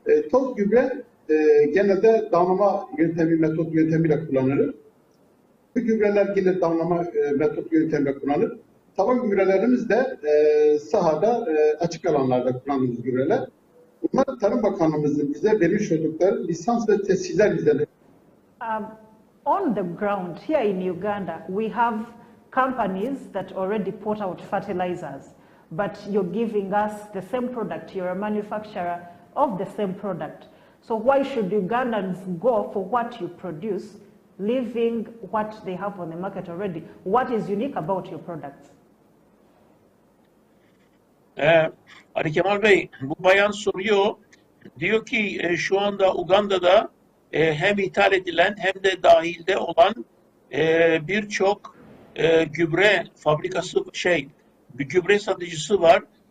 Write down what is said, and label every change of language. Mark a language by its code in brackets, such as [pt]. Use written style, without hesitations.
[tr] Toz gübre genelde damlama metot yöntemiyle kullanılır. Bu gübreler yine damlama metot yöntemiyle kullanılır. Taban gübrelerimiz de sahada açık alanlarda kullandığımız gübreler. Bunlar Tarım Bakanlığımızın bize vermiş oldukları lisans ve tesciller bizde. [en] On the ground here in Uganda, we have companies that already put out fertilizers, but you're giving us the same product. You're a manufacturer of the same product. So why should Ugandans go for what you produce, leaving what they have on the market already? What is unique about your products? [tr] Ali Kemal Bey, bu bayan soruyor. Diyor ki şu anda Uganda'da hem ithal edilen hem de dahilde olan birçok gübre fabrikası bir gübre satıcısı var.